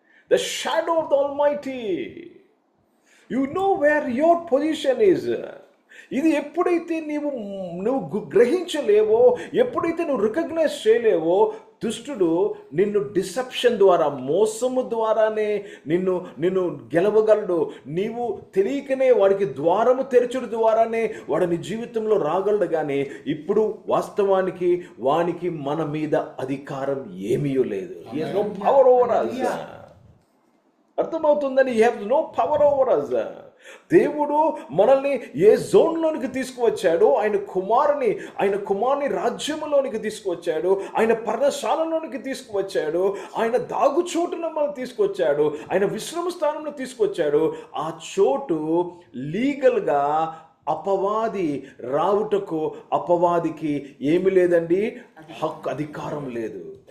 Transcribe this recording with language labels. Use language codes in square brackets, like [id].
[en] The shadow of the Almighty. You know where your position is. [te] ఇది ఎప్పుడైతే నువ్వు గ్రహించలేవో, ఎప్పుడైతే నువ్వు రికగ్నైజ్ చేయలేవో, దుష్టుడు నిన్ను డిసెప్షన్ ద్వారా, మోసము ద్వారానే నిన్ను గెలవగలడు. నీవు తెలియకనే వాడికి ద్వారము తెరచుడు ద్వారానే వాడు నీ జీవితంలో రాగలడు. కానీ ఇప్పుడు వాస్తవానికి వానికి మన మీద అధికారం ఏమీ లేదు. [en] He has no power over us. [te] అర్థమవుతుందని, [en] he has no power over us. [te] దేవుడు మనల్ని ఏ జోన్లోనికి తీసుకువచ్చాడు? ఆయన కుమారుని రాజ్యములోనికి తీసుకువచ్చాడు. ఆయన పర్ణశాలలోనికి తీసుకువచ్చాడు. ఆయన దాగుచోటును మనం తీసుకొచ్చాడు. ఆయన విశ్రమ స్థానంలో తీసుకొచ్చాడు. ఆ చోటు లీగల్గా అపవాది రావుటకు అపవాదికి ఏమి లేదండి, హక్కు, అధికారం లేదు.